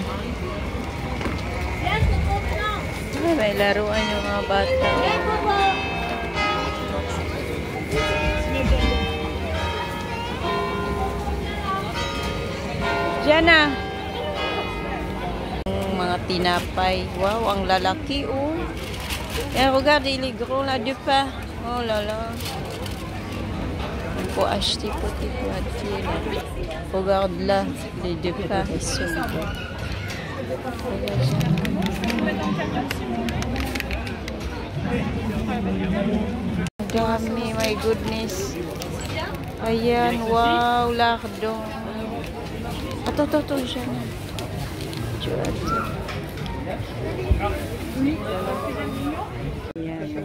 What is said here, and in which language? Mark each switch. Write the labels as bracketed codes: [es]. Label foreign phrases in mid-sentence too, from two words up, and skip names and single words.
[tl] Ay, may laruan yung mga bata. Diyan na. Mga tinapay. Wow, ang lalaki oh. [fr] Et regarde, il est gros là de pain. Oh là là. On peut acheter côté poitiers là. Regarde là, les deux pains ils sont bons. [en] Dami, my goodness. [tl] Ayan, wow, lardon. Ato, siya na. Ayan.